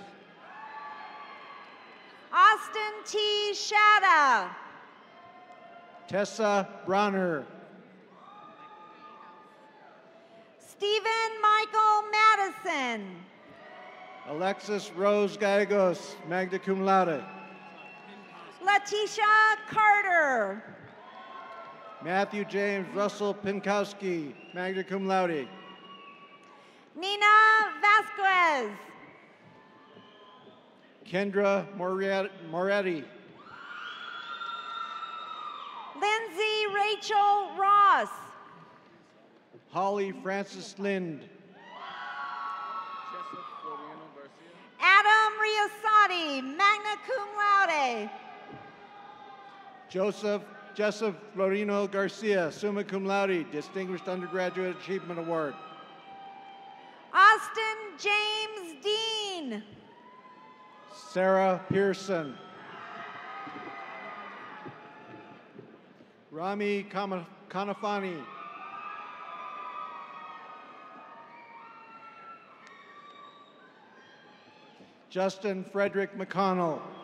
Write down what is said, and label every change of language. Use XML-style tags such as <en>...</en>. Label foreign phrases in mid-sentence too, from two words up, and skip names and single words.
<en>Austin T. Shatta. Tessa Bronner. Stephen Michael Madison. Alexis Rose Gallegos,</en> <la>magna cum laude.</la> <en>Letitia Carter. Matthew James Russell Pinkowski,</en> <la>magna cum laude.</la> <en>Nina Vasquez. Kendra Moretti. Lindsay Rachel Ross. Holly Francis Lind. Adam Riosati,</en> <la>magna cum laude.</la> <en>Joseph Florino Garcia,</en> <la>summa cum laude,</la> <en>Distinguished Undergraduate Achievement Award. Austin James Dean. Sarah Pearson. Rami Kanafani. Justin Frederick McConnell.</en>